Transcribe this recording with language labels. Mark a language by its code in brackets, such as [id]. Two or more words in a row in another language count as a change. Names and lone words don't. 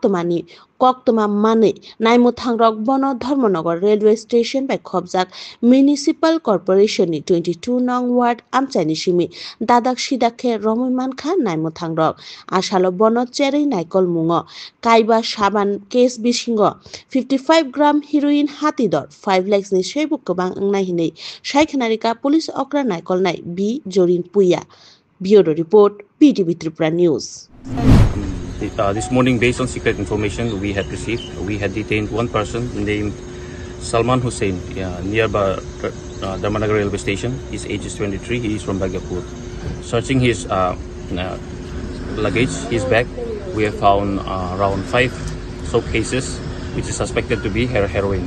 [trp] कक्तमा माने नायमुथांरक बन धर्मनगर रेलवे स्टेशन बाय खबजाक म्युनिसिपल कर्पोरेशननि 22 नং वार्ड आमचायनि सिमी दादाक सिदाखे रमैमानखा नायमुथांरक आशालो बन चेरै नायकल मुङ काइबा साबान केस बिसिंग 55 ग्राम हिरोइन हातिदर 5 lakhs नि सेबु गोबां नायहिनै सायखनारिका पुलिस अक्रा नायकल नाय बि जरिन पुया। [en] Bureau report BTV Tripura News. This morning, based on secret information we had received, we had detained one person named Salman Hussein nearby Dharmanagar railway station. His age is 23. He is from Bhagyapur. Searching his luggage, his bag, we have found around 5 soap cases, which is suspected to be heroin.